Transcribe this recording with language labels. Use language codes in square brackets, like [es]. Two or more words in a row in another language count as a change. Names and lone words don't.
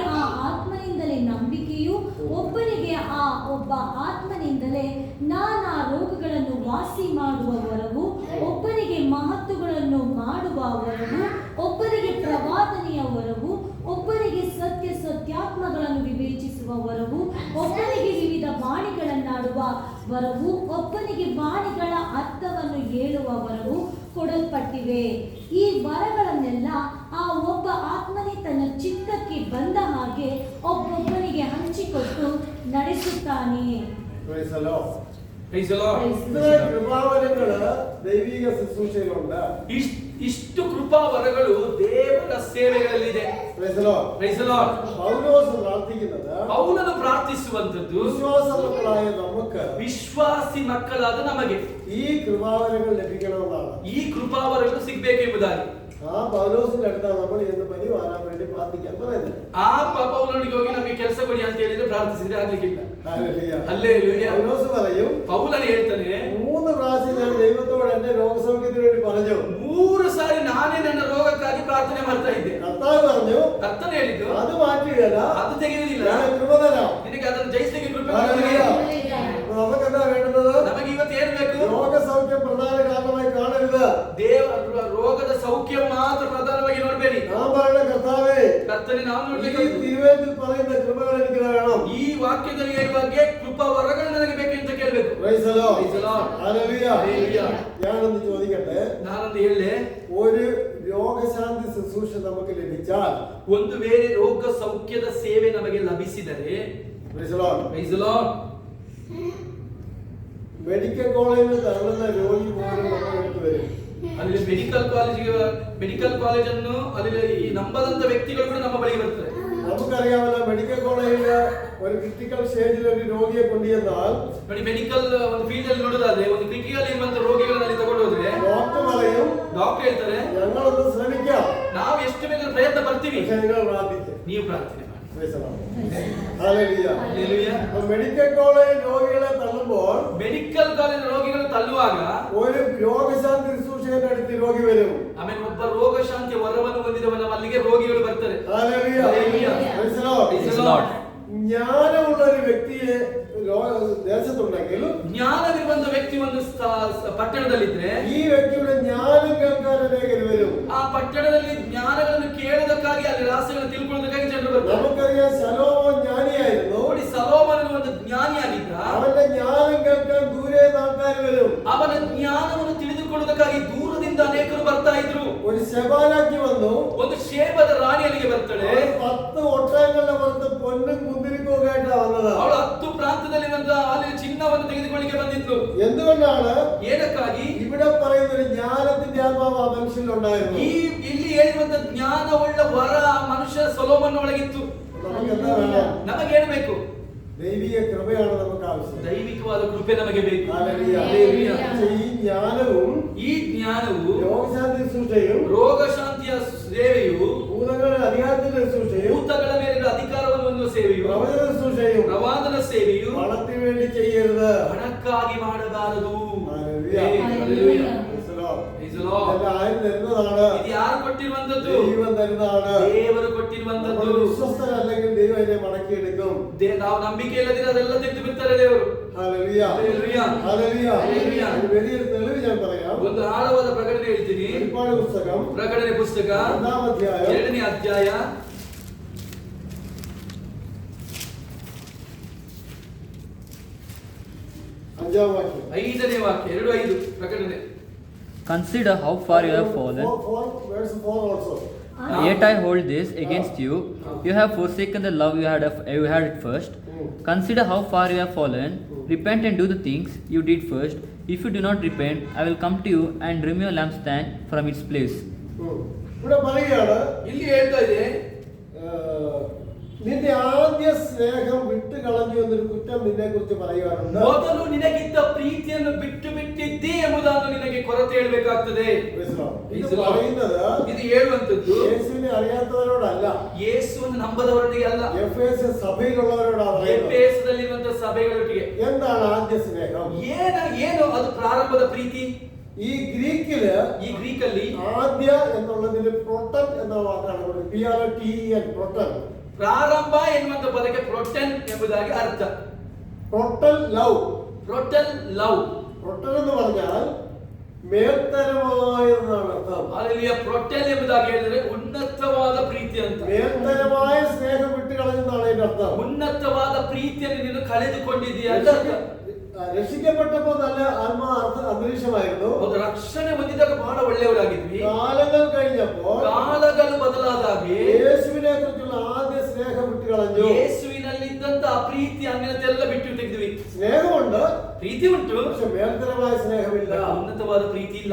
[kn] ಆ ಆತ್ಮನಿಂದಲೇ ನಂಬಿಕೆಯು, ಒಬ್ಬನಿಗೆ ಆ ಒಬ್ಬ ಆತ್ಮನಿಂದಲೇ ನಾನಾ ರೋಗಗಳನ್ನು ವಾಸಿ ಮಾಡುವ ವರವು, ಒಬ್ಬನಿಗೆ ಮಹತ್ತುಗಳನ್ನು ಮಾಡುವ ವರವು, ಒಬ್ಬನಿಗೆ ಪ್ರವಾದನೆಯ ವರವು, ಒಬ್ಬನಿಗೆ ಸತ್ಯಾತ್ಮಗಳನ್ನು ವಿವೇಚಿಸುವ ವರವು, ಒಬ್ಬನಿಗೆ ವಿವಿಧ ವಾಣಿಗಳನ್ನಾಡುವ ವರವು, ಒಬ್ಬನಿಗೆ ವಾಣಿಗಳ ಅರ್ಥವನ್ನು ಹೇಳುವ ವರವು ಕೊಡಲ್ಪಟ್ಟಿವೆ. ಈ ವರಗಳನ್ನೆಲ್ಲ ಆ ಒಬ್ಬ ಆತ್ಮನೇ ತನ್ನ ಚಿತ್ತಕ್ಕೆ ಬಂದ ಹಾಗೆ ಒಬ್ಬೊಬ್ಬನಿಗೆ ಹಂಚಿಕೊಟ್ಟು ನಡೆಸುತ್ತಾನೆ. [ml] കൃപാവരങ്ങള് ദൈവിക ശുശ്രൂഷയിലുണ്ട്. [kn] ಇಷ್ಟು ಕೃಪಾ ವರಗಳು ದೇವರ ಸೇವೆಗಳಲ್ಲಿದೆ. [ml] പൗലോസ് പ്രാർത്ഥിക്കുന്നത്, [kn] ಪೌಲನು ಪ್ರಾರ್ಥಿಸುವಂತದ್ದು [ml] വിശ്വാസ മക്കളായ നമുക്ക്, [kn] ವಿಶ್ವಾಸಿ ಮಕ್ಕಳಾದ ನಮಗೆ [ml] ഈ കൃപാവരങ്ങൾ ലഭിക്കണമെന്നാണ്. [kn] ಈ ಕೃಪಾವರಗಳು ಸಿಗಬೇಕೆಂಬುದಾಗಿ [ml] ആ പൗലോസിന്റെ അടുത്താണ് നമ്മൾ എന്ന് പനി വാരാൻ വേണ്ടി പ്രാർത്ഥിക്കാൻ പറയുന്നത്. [kn] ಆ ಪೌಲನಿಗೆ ಹೋಗಿ ನಮಗೆ ಕೆಲಸ ಕೊಡಿ ಅಂತ ಹೇಳಿದ್ರೆ ಪ್ರಾರ್ಥಿಸಿದ್ರೆ ಆಗ್ಲಿಕ್ಕಿಲ್ಲ. [ml] പൗലോസ് പറയും, [kn] ಪೌಲನು ಹೇಳ್ತಾನೆ, [ml] 3 പ്രാവശ്യം ഞാൻ ദൈവത്തോട് എന്റെ രോഗസൗഖ്യത്തിന് വേണ്ടി പറഞ്ഞു. [kn] 3 ಸಾರಿ ನಾನೇ ನನ್ನ ರೋಗಕ್ಕಾಗಿ ಪ್ರಾರ್ಥನೆ ಮಾಡ್ತಾ ಇದ್ದೆ. [ml] കർത്താവ് പറഞ്ഞു, [kn] ಕರ್ತನು ಹೇಳಿದ್ದು, [ml] അത് മാറ്റുകയല്ല, [kn] ಅದು ತೆಗೆಯುವುದಿಲ್ಲ, [ml] ഞാൻ കൃപ തരാം. [kn] ನಿನಗೆ ಅದನ್ನು ಜಯಿಸಲಿಕ್ಕೆ ಕೃಪೆ [ml] നമുക്ക് എന്താ വേണ്ടത്? [kn] ನಮಗೆ ಇವತ್ತು ಏನು ಬೇಕು? [ml] രോഗസൗഖ്യം പ്രധാന കാരണമായി കാണരുത്. [kn] ರೋಗದ ಸೌಖ್ಯ ಮಾತ್ರ ಪ್ರಧಾನವಾಗಿ ನೋಡಬೇಡಿ. [ml] ഞാൻ പറയുന്ന കർത്താവേ, [kn] ಕರ್ತನೆ ನಾವು [ml] ഈ [kn] ನೋಡ್ಬೇಕು. [ml] തിരുവചനത്തിൽ പറയുന്ന കൃപകൾ എനിക്ക് വേണം. [kn] ಈ ವಾಕ್ಯದಲ್ಲಿ ಹೇಳುವಾಗೆ ಕೃಪಾ ವರಗಳು ನನಗೆ ಬೇಕು ಅಂತ ಕೇಳಬೇಕು. [en] Praise the Lord. Praise the Lord. Hallelujah. Hallelujah. [ml] ഞാനൊന്ന് ചോദിക്കട്ടെ, [kn] ನಾನೊಂದು ಹೇಳಲೆ, [ml] ഒരു രോഗശാന്തി ശുശ്രൂഷ നമുക്ക് ലഭിച്ചാൽ, [kn] ಒಂದು ವೇಳೆ ರೋಗ ಸೌಖ್ಯದ ಸೇವೆ ನಮಗೆ ಲಭಿಸಿದರೆ, [en] Praise the Lord. Praise the Lord. medical college [ml] തള്ളുന്ന രോഗി പോലും നമ്മുടെ അടുത്ത് വരും. [kn] ಅಲ್ಲಿ [en] medical college [kn] ಅನ್ನು ಅಲ್ಲಿ ಈ ನಂಬದಂತ ವ್ಯಕ್ತಿಗಳು ಕೂಡ ನಮ್ಮ ಬಳಿಗೆ ಬರ್ತಾರೆ. [ml] നമുക്കറിയാമല്ലോ, [en] medical college [ml] ഒരു [en] critical stage [ml] ഒരു രോഗിയെ കൊണ്ടുചെന്നാൽ [kn] ನೋಡಿ, ಮೆಡಿಕಲ್ ಒಂದು ಫೀಲ್ಡ್ ಅಲ್ಲಿ ನೋಡೋದಾದ್ರೆ ಒಂದು ಕ್ರಿಟಿಕಲ್ ಇರುವಂತ ರೋಗಿಗಳನ್ನ ಅಲ್ಲಿ ತಗೊಂಡು ಹೋದ್ರೆ [ml] ഡോക്ടർ പറയും, [kn] ಡಾಕ್ಟರ್ ಹೇಳ್ತಾರೆ, [ml] ഞങ്ങളൊന്ന് ശ്രമിക്കാം, [kn] ನಾವು ಎಷ್ಟು ಬೇಕಾದ್ರೂ ಪ್ರಯತ್ನ ಪಡ್ತೀವಿ, [ml] പക്ഷേ നിങ്ങൾ പ്രാർത്ഥിക്കും. [kn] ನೀವು ಪ್ರಾರ್ಥನೆ ಮಾಡಿ. [en] Praise the Lord. Hallelujah. Hallelujah. [ml] അപ്പോൾ [en] medical college [ml] രോഗികളെ തള്ളുമ്പോൾ [en] medical college [kn] ರೋಗಿಗಳು ತಳ್ಳುವಾಗ [ml] ഒരു രോഗശാന്തി ശുശ്രൂഷകന്റെ അടുത്ത് രോഗി വരും. [kn] ಆಮೇಲೆ ಒಬ್ಬ ರೋಗ ಶಾಂತಿ ವರವನ್ನು ಹೊಂದಿದವನ ಅಲ್ಲಿಗೆ ರೋಗಿಗಳು ಬರ್ತಾರೆ. [en] Hallelujah. Hallelujah. Praise the Lord. Praise the Lord. [ml] ജ്ഞാനമുള്ള ഒരു വ്യക്തിയെ ദേശത്തുണ്ടെങ്കിൽ [kn] ಜ್ಞಾನವಿರುವಂತ ವ್ಯಕ್ತಿ ಒಂದು ಪಟ್ಟಣದಲ್ಲಿದ್ರೆ [ml] ഈ വ്യക്തിയുടെ ജ്ഞാനം കേൾക്കാൻ അനേകർ വരും. [kn] ಆ ಪಟ್ಟಣದಲ್ಲಿ ಜ್ಞಾನಗಳನ್ನು ಕೇಳುವುದಕ್ಕಾಗಿ ಅಲ್ಲಿ ರಹಸ್ಯಗಳನ್ನು ತಿಳ್ಕೊಳ್ಳೋದಕ್ಕಾಗಿ ಜನರು ಬರ್ತಾರೆ. [ml] നമുക്കറിയാം, ശലോമോൻ ജ്ഞാനിയായിരുന്നു. [kn] ನೋಡಿ, ಸೊಲೊಮೋನನು ಒಂದು ಜ್ಞಾನಿಯಾಗಿದ್ದ. [ml] അവന്റെ ജ്ഞാനം കേൾക്കാൻ ദൂരെ ആൾക്കാർ വരും. [kn] ಅವನ ಜ್ಞಾನವನ್ನು ತಿಳಿದುಕೊಳ್ಳುವುದಕ್ಕಾಗಿ ದೂರದಿಂದ ಅನೇಕರು ಬರ್ತಾ ಇದ್ರು. [ml] ഒരു ശബാലാക്കി വന്നു. [kn] ಒಂದು ಶೇಬದ ರಾಣಿ ಅಲ್ಲಿಗೆ ಬರ್ತಾಳೆ. [ml] 10 ഒട്ടകങ്ങളുടെ പുറത്ത് പൊന്നും കുന്തിരിക്കവുമായിട്ടാ വന്നത്. [kn] ಅವಳು 10 ಪ್ರಾಂತದಲ್ಲಿರುವಂತ ಅಲ್ಲಿ ಚಿನ್ನವನ್ನು ತೆಗೆದುಕೊಳ್ಳಿಕ್ಕೆ ಬಂದಿದ್ಲು. [ml] എന്തുകൊണ്ടാണ്? [kn] ಏನಕ್ಕಾಗಿ? [ml] ഇവിടെ പറയുന്ന ഒരു ജ്ഞാനത്തിന്റെ ആത്മാവ് ആ മനുഷ്യനിലുണ്ടായിരുന്നു. [kn] ಇಲ್ಲಿ ಹೇಳಿರುವಂತ ಜ್ಞಾನವುಳ್ಳ ವರ ಆ ಮನುಷ್ಯ ಸೊಲೊಮೋನನ ಒಳಗಿತ್ತು. [ml] നമുക്ക് എന്താ വേണം? [kn] ನಮಗೇನು ಬೇಕು? [ml] ദൈവിക കൃപയാണ് നമുക്ക് ആവശ്യം. [kn] ದೈವಿಕವಾದ ಕೃಪೆ ನಮಗೆ ಬೇಕು. [ml] ഹല്ലേലൂയ. ഹല്ലേലൂയ. ഈ ജ്ഞാനവും [kn] ಈ ಜ್ಞಾನವು [ml] രോഗശാന്തി ശുശ്രൂഷയും [kn] ರೋಗ ಶಾಂತಿಯ ಸೇವೆಯು, [ml] ഭൂതങ്ങളുടെ അധികാരത്തിന്റെ ശുശ്രൂഷയും [kn] ಭೂತಗಳ ಮೇಲಿನ ಅಧಿಕಾರವನ್ನು ಹೊಂದುವ ಸೇವೆಯು, [ml] പ്രവചന ശുശ്രൂഷയും [kn] ಪ್ರವಾದನ ಸೇವೆಯು [ml] പണത്തിന് വേണ്ടി ചെയ്യരുത്. [kn] ಹಣಕ್ಕಾಗಿ ಮಾಡಬಾರದು. [ml] ഹല്ലേലൂയ. ഹല്ലേലൂയ. [en] Praise the Lord. Praise the Lord. [ml] ഇതെല്ലാം ആരും തരുന്നതാണ്. [kn] ಇದು ಯಾರು ಕೊಟ್ಟಿರುವಂತದ್ದು? [ml] ദൈവം തരുന്നതാണ്. [kn] ದೇವರು ಕೊಟ್ಟಿರುವಂತದ್ದು. [ml] നമ്മൾ വിശ്വസ്തരല്ലെങ്കിൽ ദൈവം അതിനെ മടക്കിയെടുക്കും. [kn] ನಾವು ನಂಬಿಕೆ ಇಲ್ಲದಿದ್ರೆ ಅದೆಲ್ಲ ತೆಗೆದು ಬಿಡ್ತಾರೆ ದೇವರು. [ml] ഹല്ലേലൂയ. ഹല്ലേലൂയ. ഹല്ലേലൂയ. ഹല്ലേലൂയ. ഒരു വലിയൊരു തെളിവ് ഞാൻ പറയാം. [kn] ಒಂದು ಆಳವಾದ ಪ್ರಕಟಣೆ ಹೇಳ್ತೀನಿ. [ml] വെളിപ്പാട് പുസ്തകം [kn] ಪ್ರಕಟಣೆ ಪುಸ್ತಕ [ml] 2ാം അധ്യായം [kn] 2ನೇ ಅಧ್ಯಾಯ [ml] 5ാം വാക്യം. [kn] 5ನೇ ವಾಕ್ಯ 2:5 ಪ್ರಕಟಣೆ. [en] Consider how far you have fallen. Verse 4 also. Yet I hold this against you. You have forsaken the love you had at first. Consider how far you have fallen. Repent and do the things you did first. If you do not repent, I will come to you and remove your lampstand from its place. [ml] ഇവിടെ പറയുകയാണ്, [kn] ಇಲ್ಲಿ ಹೇಳ್ತಾ ಇದೆ, [ml] നിന്റെ ആദ്യ സ്നേഹം വിട്ടു കളഞ്ഞു എന്നൊരു കുറ്റം നിന്നെ കുറിച്ച് പറയാറുണ്ട്. [kn] ಮೊದಲು ನಿನಗಿದ್ದ ಪ್ರೀತಿಯನ್ನು ಬಿಟ್ಟು ಬಿಟ್ಟಿದ್ದಿ ಎಂಬುದನ್ನು ನಿನಗೆ ಕೊರತೆ ಹೇಳಬೇಕಾಗ್ತದೆ. [ml] ഇത് പറയുന്നത് [kn] ಇದು ಹೇಳುವಂತದ್ದು [ml] യേശുവിനെ അറിയാത്തവരോടല്ല, [kn] ಯೇಸುವನ್ನು ನಂಬದವರೊಟ್ಟಿಗೆ ಅಲ್ಲ, [ml] എഫേസ്യ സഭയിലുള്ളവരോടാണ് പറയുന്നത്. [kn] ಎಫೆಸದಲ್ಲಿರುವಂತಹ ಸಭೆಗಳೊಟ್ಟಿಗೆ. [ml] എന്താണ് ആദ്യ സ്നേഹം? [kn] ಏನು ಅದು ಪ್ರಾರಂಭದ ಪ್ರೀತಿ? [ml] ഈ ഗ്രീക്കില് [kn] ಈ ಗ್ರೀಕಲ್ಲಿ [ml] ആദ്യ എന്നുള്ളതിന് പ്രൊട്ടൻ എന്ന വാക്കാണ് PROTEN, പ്രൊട്ടൻ. [kn] ಪ್ರಾರಂಭ ಎನ್ನುವಂತ ಪದಕ್ಕೆ ಪ್ರೊಟನ್ ಎಂಬುದಾಗಿ ಅರ್ಥ. [ml] പ്രൊട്ടൻ ലവ്. [kn] ಪ್ರೊಟನ್ ಲವ್. [ml] പ്രൊട്ടൻ എന്ന് പറഞ്ഞാൽ മേൽത്തരമായെന്നാണ് അർത്ഥം. [kn] ಅಲ್ಲಿಯ ಪ್ರೊಟನ್ ಎಂಬುದಾಗಿ ಹೇಳಿದ್ರೆ ಉನ್ನತವಾದ ಪ್ರೀತಿ ಅಂತ. [ml] മേൽത്തരമായ സ്നേഹം വിട്ടു കളഞ്ഞെന്നാണ് അതിന്റെ അർത്ഥം. [kn] ಉನ್ನತವಾದ ಪ್ರೀತಿಯನ್ನು ನೀನು ಕಳೆದುಕೊಂಡಿದ್ದೀಯ. [ml] രക്ഷിക്കപ്പെട്ടപ്പോൾ നല്ല അന്തരീക്ഷമായിരുന്നു. [kn] ರಕ್ಷಣೆ ಹೊಂದಿದಾಗ ಬಹಳ ಒಳ್ಳೆಯವರಾಗಿದ್ವಿ. [ml] കാലങ്ങൾ കഴിഞ്ഞപ്പോൾ [kn] ಕಾಲಗಳು ಬದಲಾದಾಗೆ [ml] യേശുവിനെ കുറിച്ചുള്ള ആദ്യ സ്നേഹം വിട്ടു കളഞ്ഞു. [kn] ಯೇಸುವಿನಲ್ಲಿದ್ದಂತ ಆ ಪ್ರೀತಿ ಅನ್ಯತೆಲ್ಲ ಬಿಟ್ಟು ತೆಗೆದ್ವಿ. [ml] സ്നേഹമുണ്ട്, [kn] ಪ್ರೀತಿ ಉಂಟು, [ml] പക്ഷെ മേൽത്തരമായ സ്നേഹമില്ല. [kn] ಉನ್ನತವಾದ ಪ್ರೀತಿ ಇಲ್ಲ.